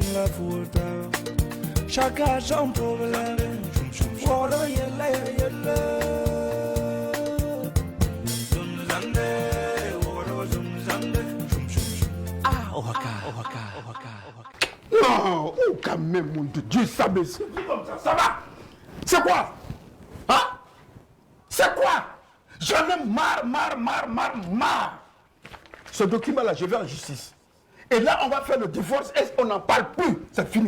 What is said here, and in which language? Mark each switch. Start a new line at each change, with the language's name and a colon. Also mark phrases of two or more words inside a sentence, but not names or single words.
French: la futa chaka son problème woro yella yella zunzande woro zunzande ohaka non oh quand même mon Dieu ça me ça va c'est quoi hein c'est quoi j'en ai marre ce document là je vais en justice. Et là, on va faire le divorce et on n'en parle plus. C'est fini.